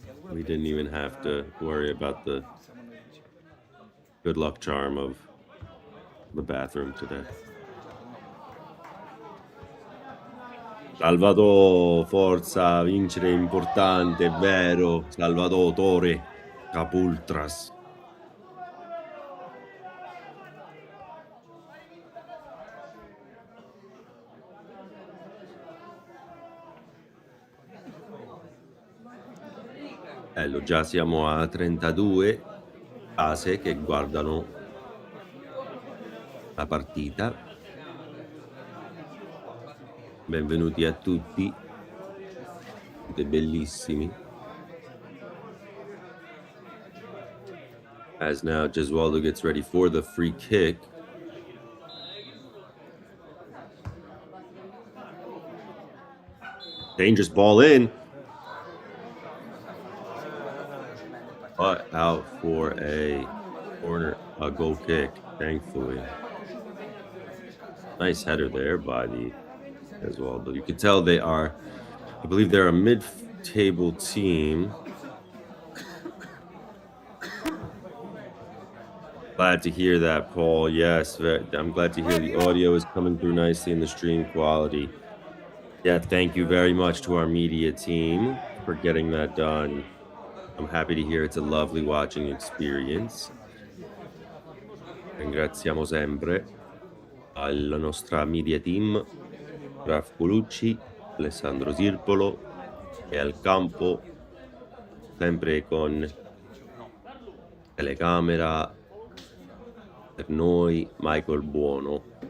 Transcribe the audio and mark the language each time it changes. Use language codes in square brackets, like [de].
[en] We didn't even have to worry about the good luck charm of the bathroom today. [it] Salvador, forza, vincere è importante, è vero. Salvador, Tore, Capultras. Bello, già siamo a 32 case che guardano la partita. Benvenuti a tutti, siete bellissimi. [en] As now Gesualdo gets ready for the free kick. Dangerous ball in. But out for a goal kick, thankfully. Nice header there by the Gesualdo. You can tell they are, I believe they're a mid-table team. Glad to hear that, Paul. Yes, I'm glad to hear the audio is coming through nicely in the stream quality. Yeah, thank you very much to our media team for getting that done. I'm happy to hear it's a lovely watching experience. [it] Ringraziamo sempre alla nostra media team, Raf Colucci, Alessandro Sirpolo e al campo, sempre con telecamera per noi, Michael Buono.